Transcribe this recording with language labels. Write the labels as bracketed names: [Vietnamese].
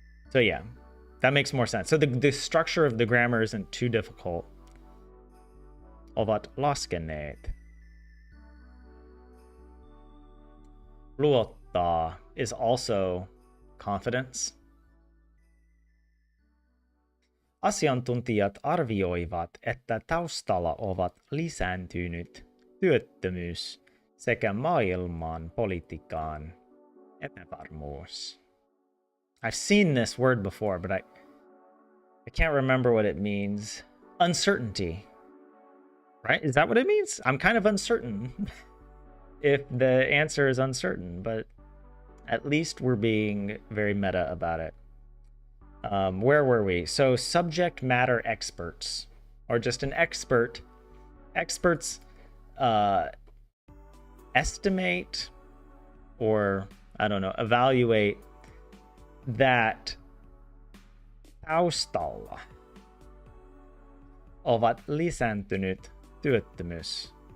[English] So yeah, that makes more sense. So the structure of the grammar isn't too difficult. [Finnish] Ovat laskeneet. [English] Luottaa is also confidence. [Finnish] Asiantuntijat arvioivat, että taustalla ovat lisääntynyt työttömyys sekä maailman politiikan epävarmuus. [English] I've seen this word before, but I can't remember what it means. Uncertainty. Right? Is that what it means? I'm kind of uncertain if the answer is uncertain, but at least we're being very meta about it. Where were we? So subject matter experts, or just an expert. Experts estimate, or I don't know, evaluate that [Finnish] taustalla ovat lisääntynyt työttömyys.